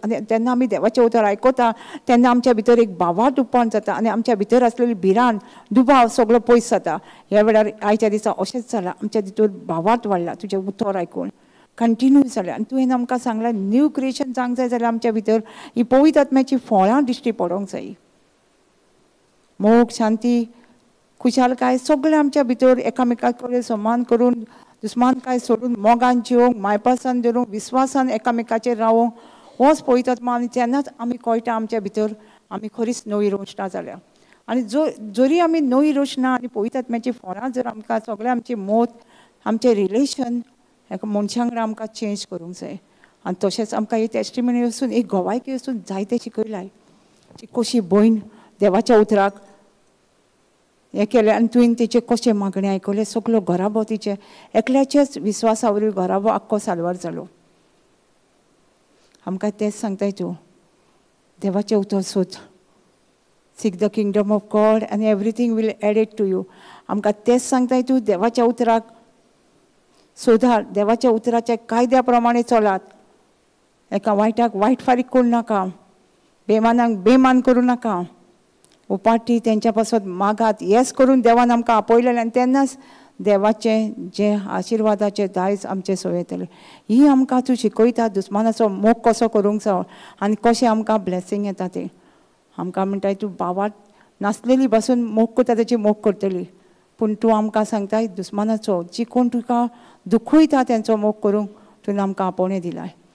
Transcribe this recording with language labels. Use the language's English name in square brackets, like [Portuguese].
[Goan Konkani] आनी तेन्ना आमी देवाचें उतर आयकता तेन्ना आमच्या भितर एक भावार्थ उप्पन जाता आनी आमच्या भितर आसलेली भिरांत दुबाव सगळो पयस जाता. ह्या वेळार आयच्या दिसा अशेंच जालां, आमच्या भितर भावार्थ वाडला तुजें उतर आयकून. कंटिन्यू जालें आनी तुवें आमकां सांगलां न्यू क्रिएशन जावंक जाय जाल्यार आमच्या भितर ही पवित्र आत्म्याची फळां दिश्टी पडोंक जाय. मोग, शांती, खुशालकाय सगळें आमच्या भितर एकामेका कडेन समान करून, दुस्मानकाय सोडून मोगान जिवंक, मायपासान धरूंक, विस्वासान एकामेकाचेर रावंक होच पवित्र आत्मा. आनी तेन्नाच आमी कळटा आमच्या भितर आमी खरीच नवी रचना जाल्या. आनी जरी आमी नवी रचना आनी पवित्र आत्म्याची फळां जर आमकां सगळें आमचें मोत, आमचें रिलेशन एका मनशां वांगडा आमकां चेंज करूंक जाय. आनी तशेंच आमकां ही टेस्टिमनी वचून एक गोवायकी वचून जायते शिकयलाय कशी भयण देवाच्या उतराक हें केलें आनी तुवें तेचे कशें मागणे आयकले. सगळो घराबो तिचे एकल्याचेच विस्वासा वरवीं घराबो आख्खो साल्वार जालो. आमकां तेंच सांगताय तूं देवाचें उतर सोद. [English] seek the kingdom of God [Goan Konkani] आनी [English] Everything will added to you. [Goan Konkani] आमकां तेंच सांगताय तूं देवाच्या उतराक सोदात, देवाच्या उतराच्या कायद्या प्रमाणे चलात. एका वायटाक वायट फारीक करूं नाका, बेमानाक बेमान करूं नाका, उपाटी तेंच्या पासत मागात. हेच करून देवान आमकां आपयलेलें आनी तेन्नाच देवाचें जे आशिर्वादाचें दायज आमचे सो येतलें. ही आमकां तूं शिकयता दुस्मानाचो मोग कसो करूंक जाय आनी कशें आमकां ब्लेसींग येता तें. आमकां म्हणटाय तूं भावार्थ नासलेली पासून मोग करता तेची मोग करतली, पूण तूं आमकां सांगताय दुस्मानाचो जी कोण तुका दुखयता तेंचो मोग करूंक तुवें आमकां आपोवणें दिलाय.